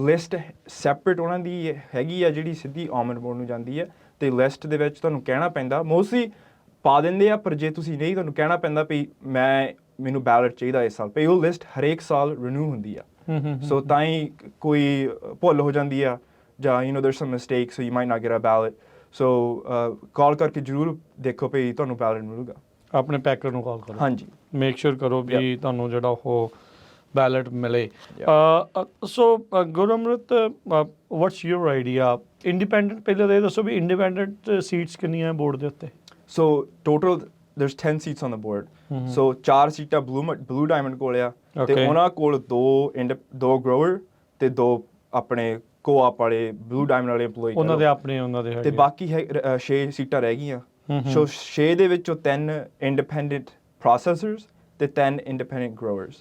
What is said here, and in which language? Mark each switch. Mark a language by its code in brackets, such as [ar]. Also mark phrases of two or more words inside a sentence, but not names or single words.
[pa] ਲਿਸਟ ਸੈਪਰੇਟ ਉਹਨਾਂ ਦੀ ਹੈਗੀ ਆ ਜਿਹੜੀ ਸਿੱਧੀ ਆਲਮੰਡ ਬੋਰਡ ਨੂੰ ਜਾਂਦੀ ਹੈ, ਤੇ ਲਿਸਟ ਦੇ ਵਿੱਚ ਤੁਹਾਨੂੰ ਕਹਿਣਾ ਪੈਂਦਾ, ਮੋਸਟਲੀ ਪਾ ਦਿੰਦੇ ਆ, ਪਰ ਜੇ ਤੁਸੀਂ ਨਹੀਂ ਤੁਹਾਨੂੰ ਕਹਿਣਾ ਪੈਂਦਾ ਵੀ ਮੈਨੂੰ ਬੈਲਟ ਚਾਹੀਦਾ ਇਸ ਸਾਲ, ਵੀ ਉਹ ਲਿਸਟ ਹਰੇਕ ਸਾਲ ਰਿਨਿਊ ਹੁੰਦੀ ਆ। ਸੋ ਤਾਂ ਹੀ ਕੋਈ ਭੁੱਲ ਹੋ ਜਾਂਦੀ ਆ ਜਾਂ [en] there's some mistakes, so you might not get a ballot. [pa] ਸੋ ਕਾਲ ਕਰਕੇ ਜ਼ਰੂਰ ਦੇਖੋ ਵੀ ਤੁਹਾਨੂੰ ਬੈਲਟ ਮਿਲੂਗਾ। ਆਪਣੇ ਪੈਕਰ ਨੂੰ ਕਾਲ ਕਰੋ, ਹਾਂਜੀ, [en] make sure [pa] ਕਰੋ ਵੀ ਤੁਹਾਨੂੰ ਜਿਹੜਾ ਉਹ ਬੈਲਟ ਮਿਲੇ। [en] So Guramrit, what's your idea independent? [pa] ਪਹਿਲਾਂ ਇਹ ਦੱਸੋ ਵੀ [en] independent seats [pa] ਕਿੰਨੀਆਂ ਬੋਰਡ ਦੇ ਉੱਤੇ? [en] so total there's 10 seats on the board. [pa] ਸੋ 4 ਸੀਟਾਂ ਬਲੂ ਡਾਇਮੰਡ ਕੋਲ ਆ, ਤੇ ਉਹਨਾਂ ਕੋਲ ਦੋ ਗਰੋਅਰ ਤੇ 2 ਆਪਣੇ ਕੋਆਪ ਵਾਲੇ ਬਲੂ ਡਾਇਮੰਡ ਵਾਲੇ EMPLOYEE ਉਹਨਾਂ ਦੇ ਤੇ ਬਾਕੀ 6 ਸੀਟਾਂ ਰਹਿ ਗਈਆਂ। ਸੋ 6 ਦੇ ਵਿੱਚੋਂ 3 [en] independent processors [pa] ਤੇ 3 [en] independent growers.